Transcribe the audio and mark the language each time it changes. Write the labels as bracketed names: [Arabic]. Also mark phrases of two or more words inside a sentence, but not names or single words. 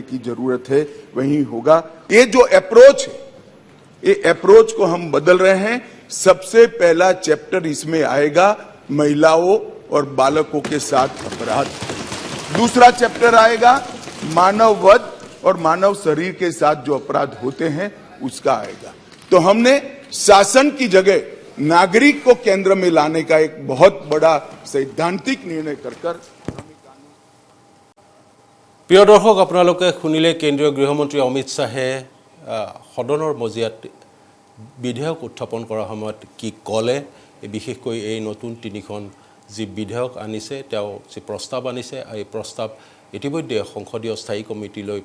[Hindi] की जरूरत है वही होगा ये जो अप्रोच है ये अप्रोच को हम बदल रहे हैं सबसे पहला चैप्टर इसमें आएगा महिलाओं और बालकों के साथ अपराध दूसरा चैप्टर आएगा मानव वध और मानव शरीर के साथ जो अपराध होते हैं उसका आएगा तो हमने शासन की जगह नागरिक को केंद्र में लाने का एक बहुत बड़ा सैद्धांतिक निर्णय कर [Assamese] প্ৰিয় দৰ্শক আপোনালোকে শুনিলে কেন্দ্ৰীয় গৃহমন্ত্ৰী অমিত শাহে সদনৰ মজিয়াত বিধেয়ক উত্থাপন কৰাৰ সময়ত কি ক'লে বিশেষকৈ এই নতুন 3খন যি বিধেয়ক আনিছে তেওঁ যি প্ৰস্তাৱ আনিছে এই প্ৰস্তাৱ ইতিমধ্যে সংসদীয় স্থায়ী কমিটিলৈ